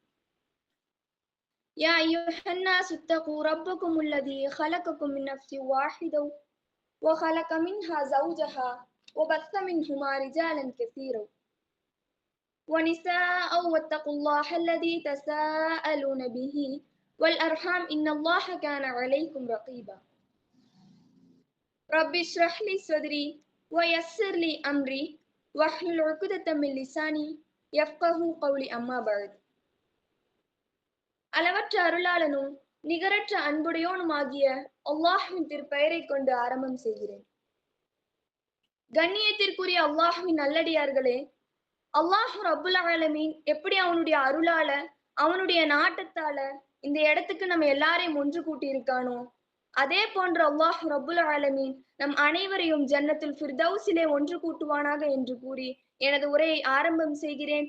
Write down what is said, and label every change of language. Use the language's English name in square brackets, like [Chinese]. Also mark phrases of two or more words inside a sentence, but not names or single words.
[Arabic] يا أيها الناس اتقوا ربكم الذي خلقكم من نفس واحدة وخلق منها زوجها وبث منهما رجالا كثيرا ونساء واتقوا الله الذي تساءلون به والأرحام إن الله كان عليكم رقيبا رب اشرح لي صدري ويسر لي أمري واحلل عقدة من لساني يفقه قولي أما بعد [Tamil] அளவற்ற அருளாளனும் நிகரற்ற அன்புடையோனுமாகிய அல்லாஹ்வின் திருப்பெயரை கொண்டு ஆரம்பம் செய்கிறேன். கண்ணியத்திற்குரிய அல்லாஹ்வின் நல்லடியார்களே, [Arabic] الله رب العالمين [Tamil] எப்படி அவனுடைய அருளால அவனுடைய நாட்டத்தால இந்த இடத்துக்கு நம்ம எல்லாரையும் ஒன்று கூட்டி இருக்கானோ, அதே போன்று [Arabic] الله رب العالمين [Tamil] நம் அனைவரையும் [Arabic] جنة الفردوس [Tamil] ஒன்று கூட்டுவானாக என்று கூறி எனது உரையை ஆரம்பம் செய்கிறேன்.